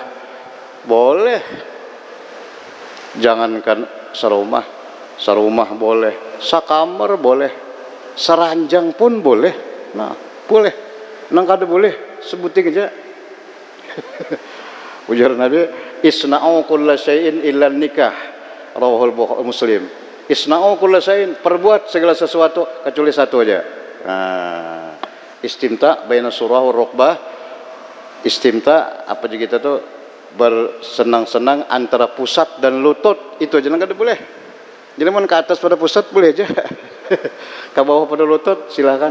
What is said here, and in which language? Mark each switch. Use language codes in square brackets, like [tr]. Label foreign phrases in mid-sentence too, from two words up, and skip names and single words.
[bjn] Boleh, jangankan serumah boleh, sakamar boleh, seranjang pun boleh. Nah boleh, nang kada boleh sebutin aja. Ujar Nabi, [ar] اصنعوا كل شيء إلا النكاح، رواه مسلم. اصنعوا كل شيء, [bjn] perbuat segala sesuatu kecuali satu aja. [ar] Nah, استمتاع بين السرة والركبة. [bjn] Istimta apa juga kita tuh bersenang-senang antara pusat dan lutut, itu aja nggak boleh. Jadi mau ke atas pada pusat boleh aja. Ke bawah pada lutut silakan.